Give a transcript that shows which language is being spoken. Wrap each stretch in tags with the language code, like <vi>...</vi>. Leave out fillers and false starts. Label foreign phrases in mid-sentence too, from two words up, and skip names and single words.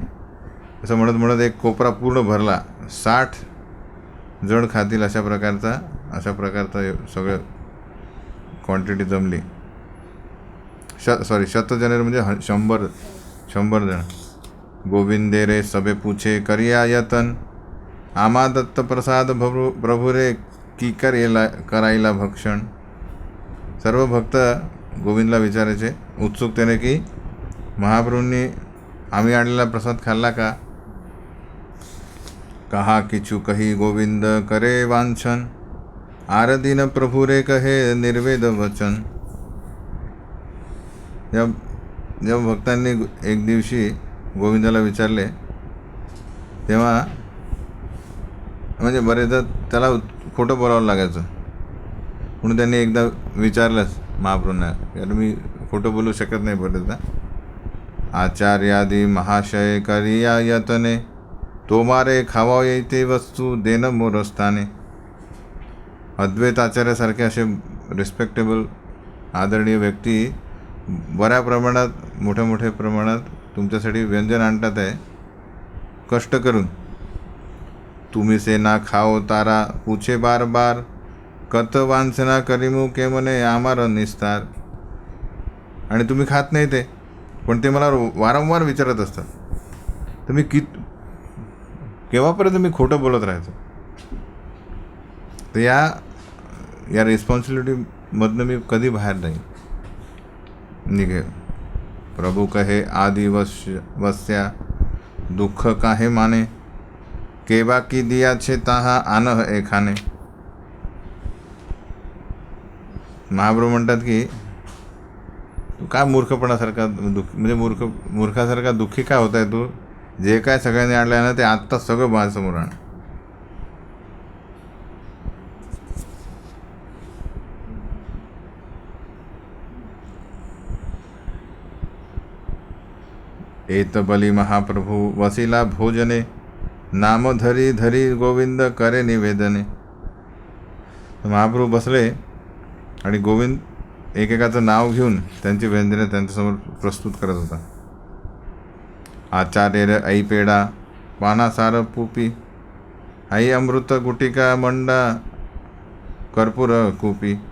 <mr>असं म्हणत एक कोपरा पूर्ण भरला, 60 जण खातील अशा प्रकारचा सगळं क्वांटिटी जमली. 100 जनेर म्हणजे 100 जण.</mr> <bn>গোবিন্দে রে সবে পুছে করিয়া যতন, আমা দত্ত প্রসাদ প্রভুরে কী করায়লা ভক্ষণ.</bn> <mr>सर्व भक्त गोविंदला विचारायचे उत्सुकतेने की महाप्रभूंनी आम्ही आणलेला प्रसाद खाल्ला का.</mr> <bn>কহা কিছু কহি গোবিন্দ করে বঞ্চন, আরদিন প্রভুরে কহে নির্বেদ বচন.</bn> <mr>जेव्हा भक्तांनी एक दिवशी गोविंदाला विचारले तेव्हा म्हणजे बरेचदा त्याला खोटं बोलावं लागायचं, म्हणून त्यांनी एकदा विचारलंच महाप्रभूंना, कारण मी खोटं बोलू शकत नाही बरेचदा.</mr> <bn>আচার্যাদি মহাশয় করিয়া যতনে, তোমারে খাওয়াইতে বস্তু দেন মোর স্থানে.</bn> <mr>अद्वैत आचार्यासारखे असे रिस्पेक्टेबल आदरणीय व्यक्ती बऱ्या प्रमाणात मोठ्या प्रमाणात तुमच्यासाठी व्यंजन आणतात आहे कष्ट करून.</mr> <bn>তুমি সে না খাও তারা পুছে বার বার, কত বঞ্চনা করিমু কেমনে আমার নিস্তার.</bn> <mr>आणि तुम्ही खात नाही ते, पण ते मला वारंवार विचारत असतात, तर मी केव्हापर्यंत मी खोटं बोलत राहायचं. तर या रिस्पॉन्सिबिलिटीमधनं मी कधी बाहेर नाही निघेल.</mr> <bn>প্রভু কহে আদি বস্যা, দুঃখ কাহে মানে, কেবা কী দিয়াছে তাহা আনহ এখানে.</bn> <mr>महाप्रभू म्हणतात की तू काय मूर्खपणासारखा म्हणजे मूर्खासारखा दुःखी काय होत आहे तू. जे काय सगळ्यांनी आणलं आहे ना ते आत्ताच सगळं माझ्यासमोर आण.</mr> <bn>এত বলি মহাপ্রভু বসিলা ভোজনে নাম ধরি ধরি গোবিন্দ করে নিবেদনে.</bn> <mr>महाप्रभू बसले आणि गोविंद एकेकाचं नाव घेऊन त्यांची व्यंजने त्यांच्यासमोर प्रस्तुत करत होता.</mr> <bn>আচার্য ঐ পেড়া পানাসার পুপী আই অমৃত গুটিকা মণ্ডা কর্পূর কুপী.</bn>